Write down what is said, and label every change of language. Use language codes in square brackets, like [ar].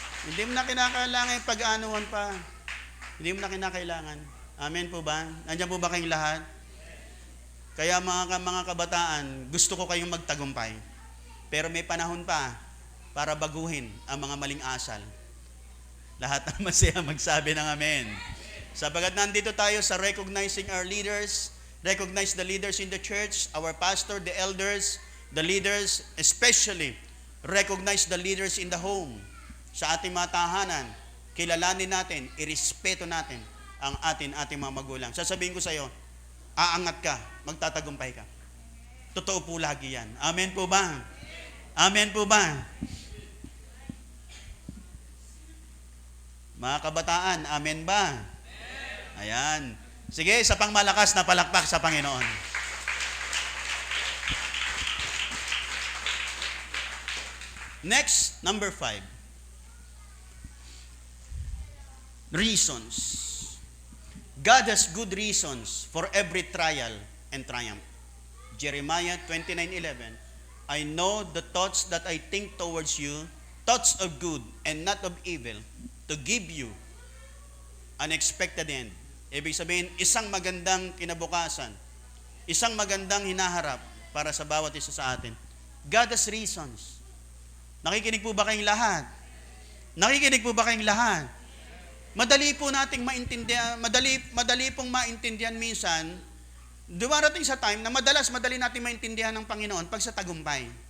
[tl] Hindi mo na kinakailangan yung pag-aanuhan pa. Hindi mo na kinakailangan. Amen po ba? Nandiyan po ba kayong lahat? Kaya mga kabataan, gusto ko kayong magtagumpay. Pero may panahon pa para baguhin ang mga maling asal. Lahat ng masaya magsabi ng amen. Sapagat nandito tayo sa [en] recognizing our leaders, recognize the leaders in the church, our pastor, the elders, the leaders, especially recognize the leaders in the home. [tl] Sa ating mga tahanan, kilalanin natin, irespeto natin ang ating mga magulang. Sasabihin ko sa iyo, aangat ka, magtatagumpay ka. Totoo po lagi yan. Amen po ba? Amen po ba? Mga kabataan, amen ba? Ayan. Sige, isa pang malakas na palakpak sa Panginoon. [en] Next, number 5. Reasons. God has good reasons for every trial and triumph. Jeremiah 29:11. I know the thoughts that I think towards you, thoughts of good and not of evil, to give you an expected end. [tl] Ibig sabihin, isang magandang kinabukasan, isang magandang hinaharap para sa bawat isa sa atin. [en] God has reasons. [tl] Nakikinig po ba kayong lahat? Nakikinig po ba kayong lahat? Madali po nating maintindihan, madali pong maintindihan minsan, dumarating sa time na madali nating maintindihan ng Panginoon pag sa tagumpay.